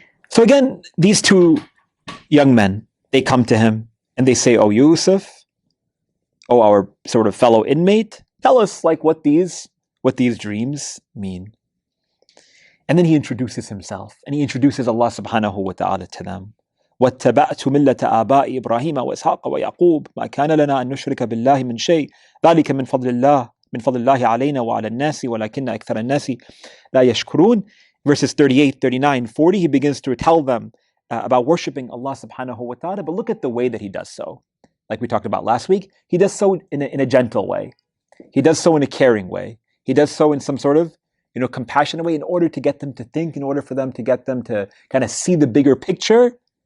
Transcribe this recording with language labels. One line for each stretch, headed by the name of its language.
English: So again, these two young men, they come to him and they say, "Oh Yusuf, oh our sort of fellow inmate, tell us what these dreams mean." And then he introduces himself and he introduces Allah subhanahu wa ta'ala to them.
Arabic: واتبعت ملة آباء إبراهيم وإسحاق ويعقوب ما كان لنا أن نشرك بالله من شيء ذلك من فضل الله علينا وعلى الناس ولكن أكثر الناس لا يشكرون.
English: Verses 38, 39, 40, he begins to tell them about worshiping Allah subhanahu wa ta'ala, but look at the way that he does so. Like we talked about last week, he does so in a gentle way. He does so in a caring way. He does so in some sort of compassionate way in order to get them to think, in order for them to get them to kind of see the bigger picture.